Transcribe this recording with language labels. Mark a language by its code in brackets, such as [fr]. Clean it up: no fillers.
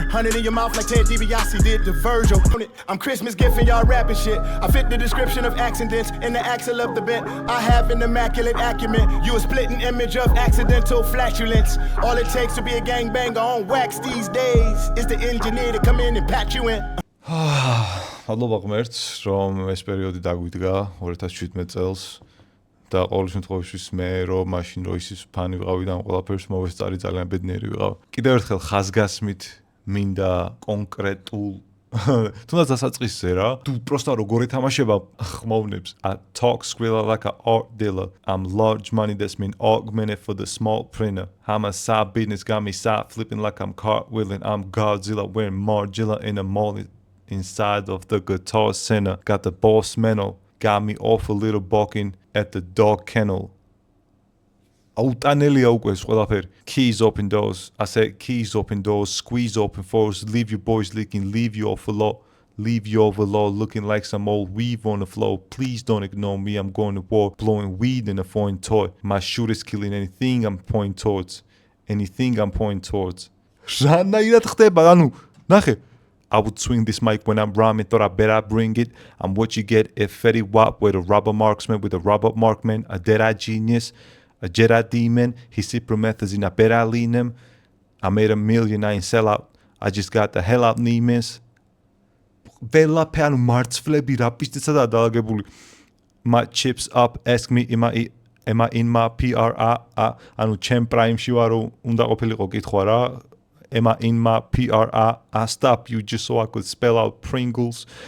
[en] 100 in your mouth like Ted DiBiase did to Virgil. I'm Christmas gifting y'all rapping shit. I fit the description of accidents in the axle of the bent. I have an immaculate acumen. You a splitting image of accidental flatulence. All it takes to be a gangbanger on wax these days is the engineer to come in and patch you in. [ka] მადლობა ღმერთს, რომ ეს პერიოდი დაგვიდგა 2017 წელს. და ყოველ შემთხვევაში მე რომ მაშინ როისის ფანი ვიყავი და ამ ყველაფერს მოვესწარი ძალიან ბედნიერი ვიყავ. კიდევ ერთხელ ხაზგასმით მინდა კონკრეტულ თუნდაც დასაწყისზე რა თუ პროსტა როგორ ეთამაშება ხმოვნებს [en] I talk Skrilla like an art dealer. I'm large money that's been augmented for the small printer. I'm a side business got me side flipping like I'm cartwheeling. I'm Godzilla wearing Margilla in a mall inside of the Guitar Center. Got the boss mental, got me off a little balking at the dog kennel. [ka] Autანელია უკვე ეს ყველაფერი. [en] Keys open doors. I said keys open doors, squeeze open force, leave your boys leaking, leave you off a lot. Leave you overload looking like some old weave on the floor. Please don't ignore me, I'm going to war, blowing weed in a foreign toy. My shooter's killing anything I'm pointing towards. Anything I'm pointing towards. [ka] Რანაირად ხდება, ანუ, ნახე. [en] I would swing this mic when I'm rhyming, thought I better bring it. I'm what you get if Fetty Wap with a rubber marksman, with a Robert Markman, a dead-eye genius, a Jedi demon. He said promethazine, I bet I lean him. I made $1 million, I ain't sell out. I just got the hell out Neiman's. [ka] Velapē, ანუ მარცვლები რა პისტიცადაა დაალაგებული. [en] My chips up, ask me, am I in my PRI? [ka] ანუ ჩემ პრაიმში ვარო, უნდა ყოფილიყო კითხვა რა. [en] Am I in my PRI? I stop you just so I could spell out Pringles.